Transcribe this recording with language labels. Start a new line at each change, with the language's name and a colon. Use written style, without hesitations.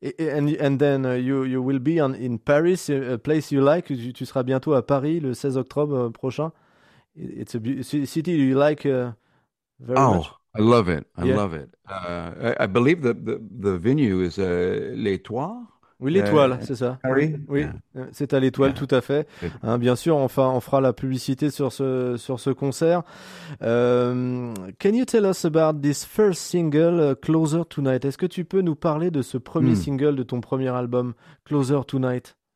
English: And then you will be in Paris, a place you like.
French: Tu seras bientôt à Paris le 16 octobre prochain.
English: It's a city you like very oh. much. I love it. I love it. I believe the venue is Les Toits.
French: Oui, l'étoile, c'est ça. Paris. Oui, c'est à l'étoile, tout à fait. Hein, bien sûr, on fera la publicité sur ce concert.
English: Can you tell us about this first single, Closer Tonight?
French: Est-ce que tu peux nous parler de ce premier single de ton premier album, Closer Tonight?